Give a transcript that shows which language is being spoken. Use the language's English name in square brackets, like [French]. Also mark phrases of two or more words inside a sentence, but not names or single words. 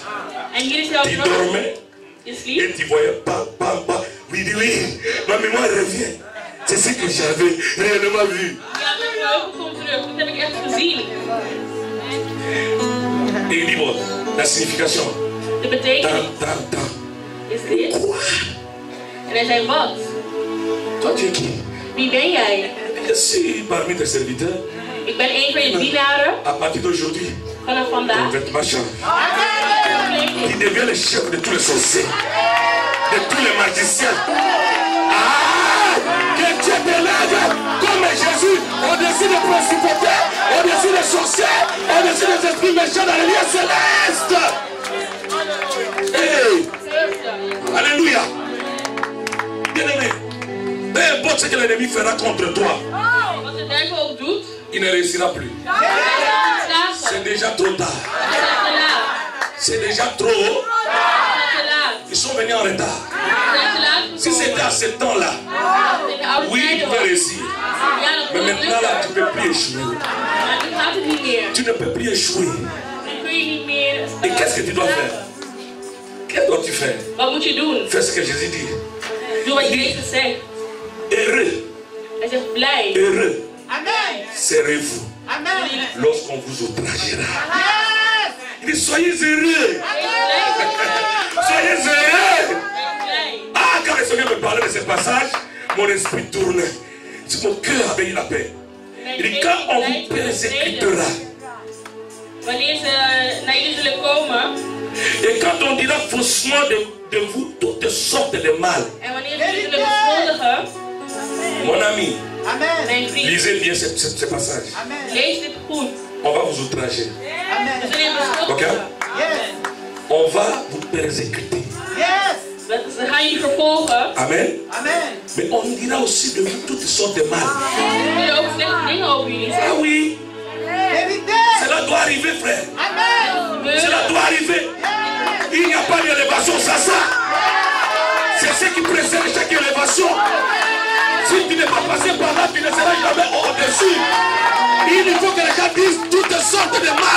[French] Tu dormais et tu voyais pas. Oui, ma mémoire revient. C'est ce que j'avais réellement vu. Et il dit, bon, la signification. Tant. Quoi? [Dutch] En hij zei, wat? [French] Toi, tu es qui? [Dutch] Wie ben jij? [French] Je suis parmi tes serviteurs. [Dutch] Ik ben een van je dienaren. [French] À partir d'aujourd'hui, [Dutch] Vanaf [French] ton [Dutch] vandaag. [French] vêtement change. Tu deviens le chef de tous les sorciers, de tous les magiciens. Ah! Que Dieu t'élève comme Jésus au-dessus des principautés, au-dessus des sorciers, au-dessus des esprits méchants dans les lieux célestes. Hey! Alléluia. Bien-aimé, peu importe ce que l'ennemi fera contre toi, [Dutch] Wat de duivel ook doet, [French] il ne réussira plus. C'est déjà trop tard. C'est déjà trop. Ils sont venus en retard. Si c'était à ce temps-là, oui, ils pouvaient réussir. Mais maintenant là, tu ne peux plus échouer. Tu ne peux plus échouer. Et qu'est-ce que tu dois faire? Qu'est-ce que dois-tu faire? [Dutch] Wat moet je doen? [French] Fais ce que Jésus dit. [Dutch] Doe wat Jezus zegt. [French] Heureux. [Dutch] Hij zegt blij. [French] Heureux. Amen. Serez-vous Amen. lorsqu'on vous outragera. Il dit soyez heureux. Soyez heureux. Ah, quand le Seigneur me parlait de ce passage, mon esprit tourne. Si mon cœur avait eu la paix. Il dit, quand on vous persécutera. [Dutch] Wanneer ze naar jullie zullen komen. [French] Et quand on dira faussement de vous toutes sortes de mal. [Dutch] En wanneer ze jullie zullen beschuldigen. [French] Mon ami. [Dutch] Mijn vriend. [French] Lisez bien ce passage. [Dutch] Lees dit goed. [French] On va vous outrager. [Dutch] We zullen je beschuldigen. [French] On va vous persécuter. [Dutch] Ze gaan jullie vervolgen. [French] Amen. Mais on dira aussi de vous toutes sortes de mal. [Dutch] We zullen ook slechte dingen over jullie zeggen. [French] Ah oui. Cela doit arriver, frère. Cela doit arriver. Il n'y a pas d'élévation sans ça. C'est ce qui précède chaque élévation. Si tu n'es pas passé par là, tu ne seras jamais au-dessus. Il faut que les gens disent toutes sortes de mal.